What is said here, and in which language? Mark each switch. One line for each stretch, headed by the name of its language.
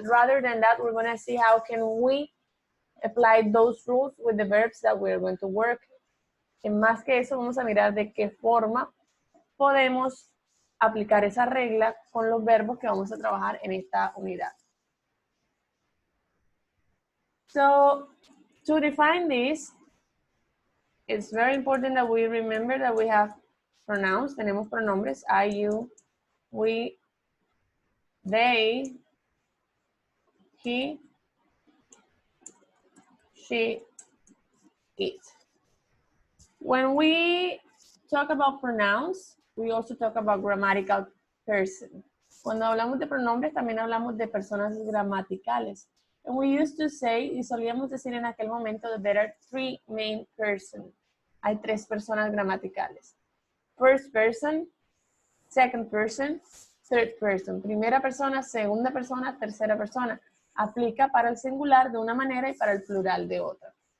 English: Rather than that, we're gonna see how can we apply those rules with the verbs that we're going to work.
Spanish: En más que eso, vamos a mirar de qué forma podemos aplicar esa regla con los verbos que vamos a trabajar en esta unidad.
English: So, to define this, it's very important that we remember that we have pronouns.
Spanish: Tenemos pronombres,
English: I, you, we, they, he, she, it. When we talk about pronouns, we also talk about grammatical person.
Spanish: Cuando hablamos de pronombres, también hablamos de personas gramaticales.
English: And we used to say,
Spanish: y solíamos decir en aquel momento,
English: that there are three main persons.
Spanish: Hay tres personas gramaticales.
English: First person, second person, third person.
Spanish: Primera persona, segunda persona, tercera persona. Aplica para el singular de una manera y para el plural de otra.